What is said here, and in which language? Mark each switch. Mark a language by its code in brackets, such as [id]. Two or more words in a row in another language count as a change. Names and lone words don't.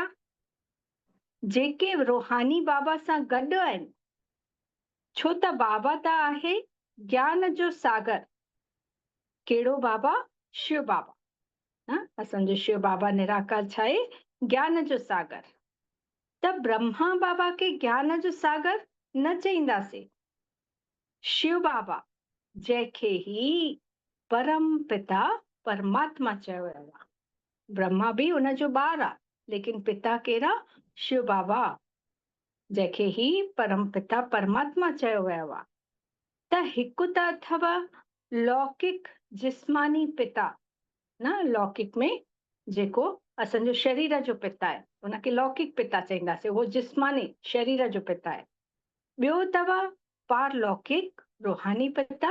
[sd] जेके रूहानी बाबा सां गॾु आहिनि, छो त बाबा त आहे ज्ञान जो सागर। कहिड़ो बाबा? शिव बाबा। असांजो शिव बाबा निराकार छा आहे? ज्ञान जो सागर। त ब्रह्मा बाबा खे ज्ञान जो सागर न चईंदासीं। शिव बाबा जंहिंखे ही परम पिता परमात्मा चयो वियो आहे। ब्रह्मा बि उनजो ॿारु आहे, लेकिन पिता कहिड़ा? शिव बाबा, जंहिंखे ही परम पिता परमात्मा चयो वियो आहे। त हिकु त अथव लौकिक जिस्मानी पिता, न लौकिक में जेको असांजो शरीर जो पिता आहे उनखे लौकिक पिता चईंदासीं, उहो जिस्मानी शरीर जो पिता आहे। ॿियो अथव पारलौकिक रूहानी पिता।